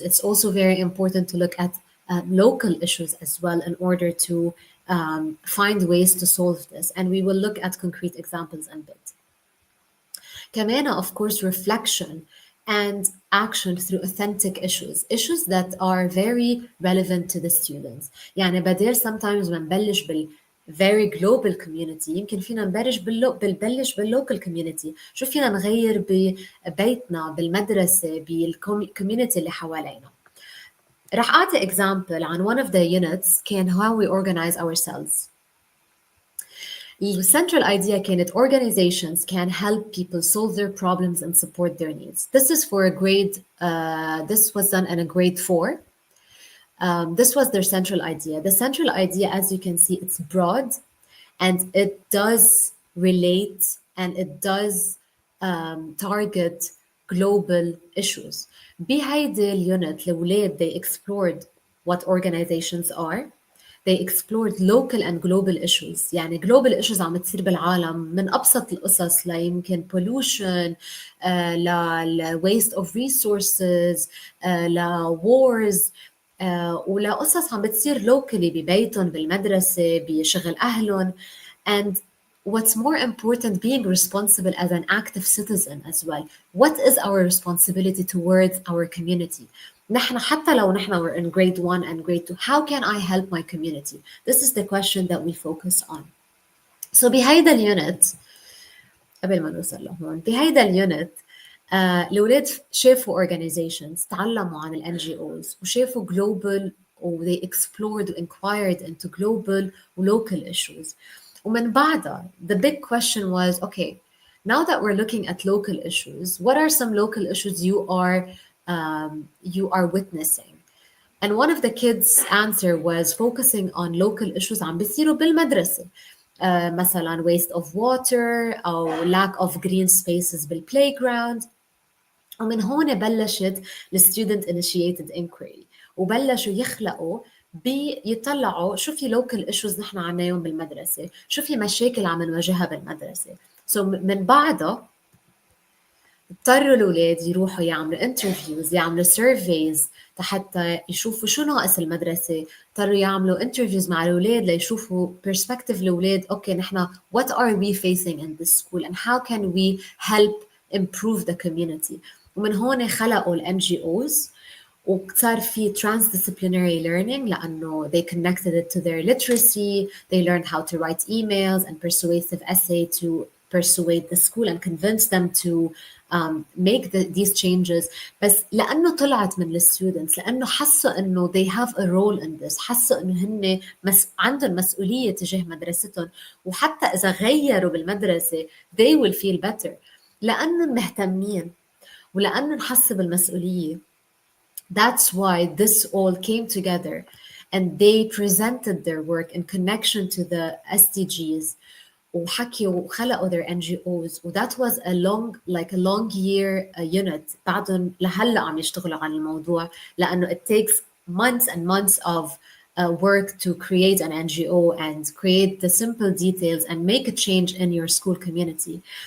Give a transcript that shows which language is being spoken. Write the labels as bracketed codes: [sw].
[en] It's also very important to look at local issues as well in order to find ways to solve this. And we will look at concrete examples in a bit. [ar] كمان [en] of course reflection and action through authentic issues that are very relevant to the students. [ar] يعني بدل sometimes ما نبلش [en] very global community [ar] يمكن فينا نبلش بالlocal community. شو فينا نغير ببيتنا بالمدرسة بالcommunity اللي حوالينا. رح أعطي [en] example عن one of the units كان how we organize ourselves. The central idea كانت organizations can help people solve their problems and support their needs. This is for a grade, this was done in a grade 4. This was their central idea. The central idea, as you can see, it's broad and it does relate and it does target global issues. [ar] بهيدي اليونت الأولاد [en] they explored what organizations are. They explored local and global issues. [ar] يعني global issues عم تصير بالعالم من أبسط القصص ليمكن pollution, ل [en] waste of resources, [ar] ل wars, ولا قصص عم بتصير locally ببيتهم بالمدرسة بشغل أهلهم. [en] And what's more important, being responsible as an active citizen as well. What is our responsibility towards our community? [ar] نحن حتى لو نحن [en] we're in grade 1 and grade 2, how can I help my community? This is the question that we focus on. [ar] So بهيدا اليونت قبل ما نوصل لهون بهيدا اليونت الأولاد شافوا organizations, تعلموا عن ال NGOs وشافوا global و [en] they explored and inquired into global [ar] و local issues. ومن بعدها [en] the big question was, okay, now that we're looking at local issues, what are some local issues you are witnessing? And one of the kids' answer was focusing on local issues [ar] عم بيصيروا بالمدرسة. مثلا [en] waste of water أو lack of green spaces بالplayground. [ar] ومن هون بلشت [en] student initiated inquiry [ar] وبلشوا يخلقوا يطلعوا شو في local issues نحن عناهم بالمدرسة, شو في مشاكل عم نواجهها بالمدرسة. So من بعدها اضطروا الأولاد يروحوا يعملوا interviews, يعملوا surveys حتى يشوفوا شو ناقص المدرسة. اضطروا يعملوا interviews مع الأولاد ليشوفوا perspective الأولاد. Okay, نحن [en] what are we facing in this school and how can we help improve the community. [ar] ومن هون خلقوا ال NGOs وصار في transdisciplinary learning لأنه [en] they connected it to their literacy. They learned how to write emails and persuasive essay to persuade the school and convince them to make these changes. [ar] بس لأنه طلعت من الستودنتس, لأنه حسوا إنه [en] they have a role in this, [ar] حسوا إنه هن عندهم مسؤولية تجاه مدرستهم, وحتى إذا غيروا بالمدرسة [en] they will feel better [ar] لأنهم مهتمين ولأنهم حسوا بالمسؤولية. [en] That's why this all came together and they presented their work in connection to the SDGs [ar] وحكيوا وخلقوا [en] their NGOs. that was a long year unit. [ar] بعدهم لهلا عم يشتغلوا على الموضوع لأنه [en] it takes months and months of work to create an NGO and create the simple details and make a change in your school community.